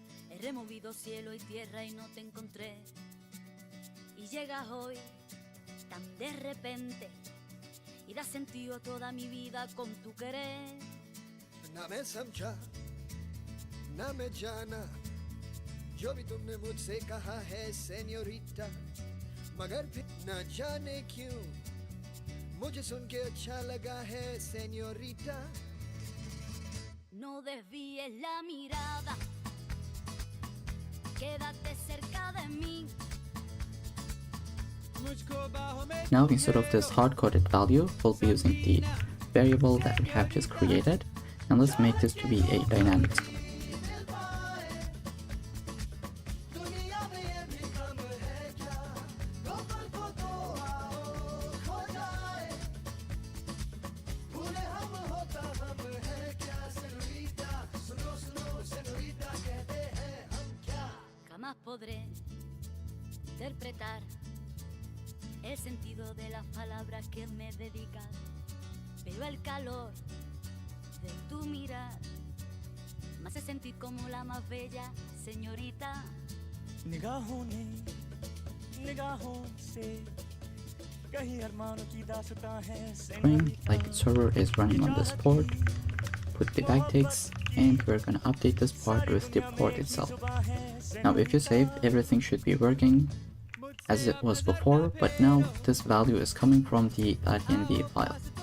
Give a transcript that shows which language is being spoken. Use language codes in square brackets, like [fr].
[es] He removido cielo y tierra y no te encontré. Y llegas hoy tan de repente y das sentido a toda mi vida con tu querer. [hi] ना मैं समझा ना मैं जाना जो भी तुमने मुझसे कहा है सेन्योरिटा, मगर फिर न जाने क्यों मुझे सुन के अच्छा लगा है senorita. [es] No desvíes la mirada, quédate cerca de mí. [en] Now instead of this hard-coded value, we'll be using the variable that we have just created, and let's make this to be a dynamic. [es] Jamás podré interpretar el sentido de las palabras que me dedicas, pero el calor de tu mirar me hace sentir como la más bella señorita. [hi] निगाहों ने निगाहों से कहीं अरमानों की दास्तां है [en] Screen like server is running on this port, put the backticks, and we're gonna update this part with the port itself. Now if you saved, everything should be working as it was before, but now this value is coming from the .env file.